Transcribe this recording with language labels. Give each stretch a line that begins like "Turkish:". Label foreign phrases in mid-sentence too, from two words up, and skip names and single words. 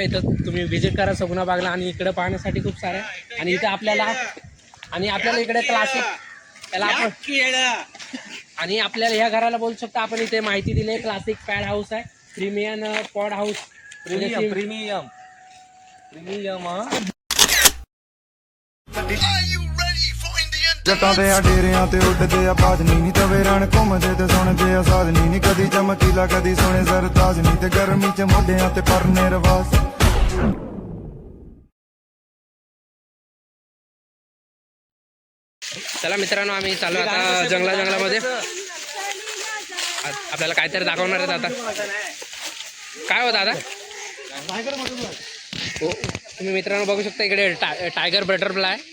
Marathi: तर तुम्ही व्हिजिट करा सगुणा बागला. आणि इकडे पाहण्यासाठी खूप सारे आणि इथं आपल्याला इकडे क्लासिक त्याला आपण आणि आपल्याला ह्या घराला बोलू शकता आपण. इथे माहिती दिली आहे,
English: classic pad house
Marathi: आहे,
English: premium pod house.
Marathi: प्रीमियम
Punjabi: ਜੱਟਾਂ ਦੇ ਆ ਡੇਰਿਆਂ ਤੇ ਉੱਡਦੇ ਆ ਬਾਦਨੀ ਨੀ ਤਵੇ ਰਣ ਘੁੰਮਦੇ ਤੇ ਸੁਣਦੇ ਆ ਸਾਧਨੀ ਨੀ ਕਦੀ ਚਮਕੀਲਾ ਕਦੀ ਸੋਹਣੇ ਸਰਤਾਜ ਨੀ ਤੇ ਗਰਮੀ ਚ ਮੋਢਿਆਂ ਤੇ ਪਰਨੇ ਰਵਾਸ.
Marathi: चला मित्रांनो, आम्ही चालू आता जंगलामध्ये. आपल्याला काहीतरी दाखवणार आहेत आता. काय हो दादा? हो, तुम्ही मित्रांनो बघू शकता इकडे
English: tiger butterfly.